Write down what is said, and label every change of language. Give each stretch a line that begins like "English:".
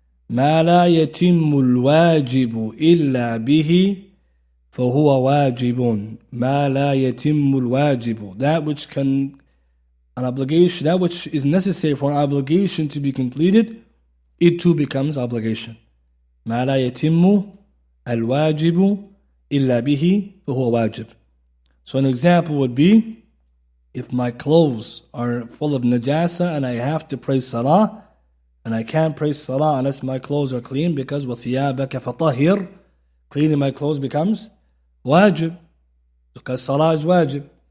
Arabic: مَا لَا يَتِمُّ الْوَاجِبُ إِلَّا بِهِ فَهُوَ واجب. مَا لَا يَتِمُّ الْوَاجِبُ.
English: That which can an obligation, that which is necessary for an obligation to be completed, it too becomes obligation.
Arabic: ما لا يتم الواجب إلا به فهو واجب.
English: So an example would be, if my clothes are full of najasa and I have to pray salah, and I can't pray salah unless my clothes are clean, because
Arabic: وَثِيَابَكَ فَطَهِّرْ,
English: cleaning my clothes becomes wajib, because salah is wajib.